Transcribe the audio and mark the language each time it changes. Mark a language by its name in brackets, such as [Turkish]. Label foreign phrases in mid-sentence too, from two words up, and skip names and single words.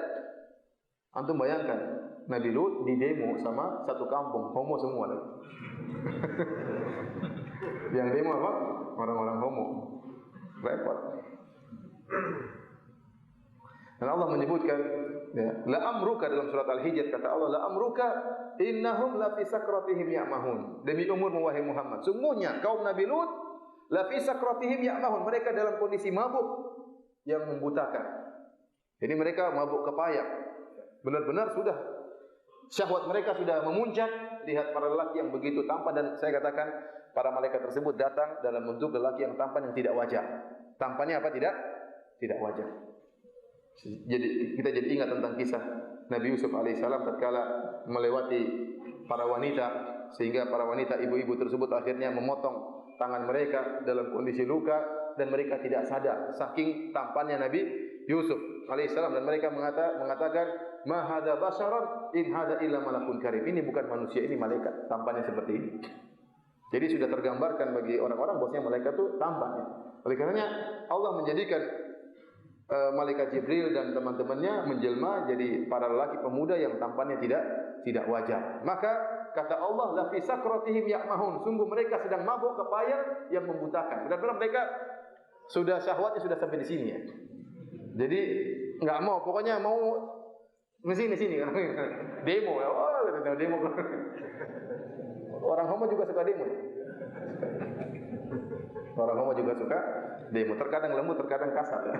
[Indonesian] Antum bayangkan, Nabi Lut di demo sama satu kampung, homo semua lagi. Yang demo apa? Orang-orang homo. Repot. Dan Allah menyebutkan, ya, [Arabic] لعمرك [Indonesian] dalam surat Al-Hijr, kata Allah, [Arabic] لعمرك إنهم لفي سكرتهم يعمهون. [Indonesian] Demi umurmu wahai Muhammad, sungguhnya kaum Nabi Lut [Arabic] لفي سكرتهم يعمهون, [Indonesian] mereka dalam kondisi mabuk yang membutakan. Jadi mereka mabuk kepayak. Benar-benar sudah syahwat mereka sudah memuncak, lihat para lelaki yang begitu tampan, dan saya katakan para malaikat tersebut datang dalam bentuk lelaki yang tampan yang tidak wajar. Tampannya apa? Tidak wajar. Jadi kita jadi ingat tentang kisah Nabi Yusuf alaihissalam tatkala melewati para wanita, sehingga para wanita ibu-ibu tersebut akhirnya memotong tangan mereka dalam kondisi luka, dan mereka tidak sadar saking tampannya Nabi Yusuf alaihissalam, dan mereka mengatakan [Arabic] ما هذا بشرا إن هذا إلا ملك كريم. [Indonesian] Ini bukan manusia, ini malaikat, tampannya seperti ini. Jadi sudah tergambarkan bagi orang-orang bahwasanya malaikat itu tampan. Oleh karenanya Allah menjadikan malaikat Jibril dan teman-temannya menjelma jadi para lelaki pemuda yang tampannya tidak wajar. Maka kata Allah, [Arabic] لفي سكرتهم يعمهون, [Indonesian] sungguh mereka sedang mabuk kepayang yang membutakan. Benar-benar mereka sudah syahwatnya sudah sampai di sini ya. Jadi enggak mau, pokoknya mau di sini kan. Demo ya. Oh, demo. Orang homo juga suka demo. Orang homo juga suka demo, terkadang lembut, terkadang kasar ya.